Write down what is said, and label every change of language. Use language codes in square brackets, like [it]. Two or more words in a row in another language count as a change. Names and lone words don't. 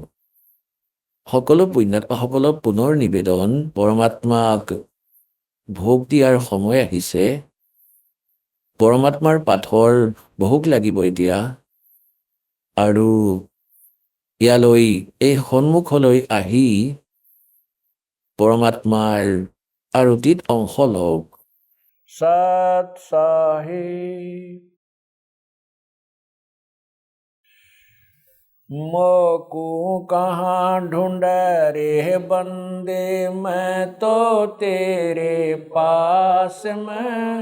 [as] সকলো পুণ্যাত্মাসকলক পুনৰ নিবেদন, পৰমাত্মাক ভোগ দিয়াৰ সময় আহিছে। পৰমাত্মাৰ পাথৰ ভোগ লাগিব এতিয়া, আৰু ইয়ালৈ এই সন্মুখলৈ আহি পৰমাত্মাৰ আৰতিত অংশ লওক। [hi] सत साहिब मोकू कहाँ ढूंढ रे बंदे, मैं तो तेरे पास में।